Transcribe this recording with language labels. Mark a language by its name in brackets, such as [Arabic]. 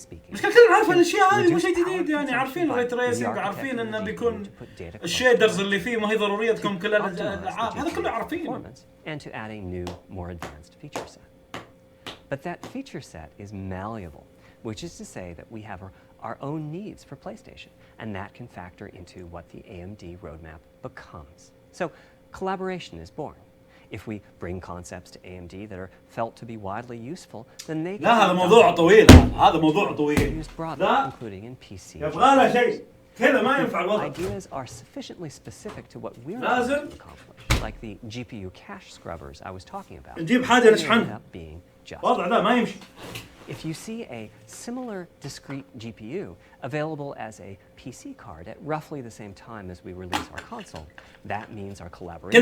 [Arabic] مش كل عارف الأشياء هذه مو شيء جديد يعني عارفين الري تريسنج عارفين إنه بيكون الشيدرز اللي فيه ما هي ضرورية تكون كل الألعاب هذا كله عارفين. [English] And to adding new, more advanced feature set. But that feature set is malleable, which is to say that we have our own needs for PlayStation, and that can factor into what the AMD roadmap becomes. So collaboration is born. If we bring concepts to AMD that are felt to be widely useful, then they can [Arabic] لا هذا موضوع طويل هذا موضوع طويل [English] لا including in PC. [Arabic] يبغى له شيء كذا ما ينفع الوضع. [English] Ideas are sufficiently specific to what we're trying to accomplish, like the GPU cache scrubbers I was talking about. [Arabic] نجيب حاجة نشحنها. وضع ذا ما يمشي. [English] If you see a similar discrete GPU available as a PC card at roughly the same time as we release our console, that means our collaboration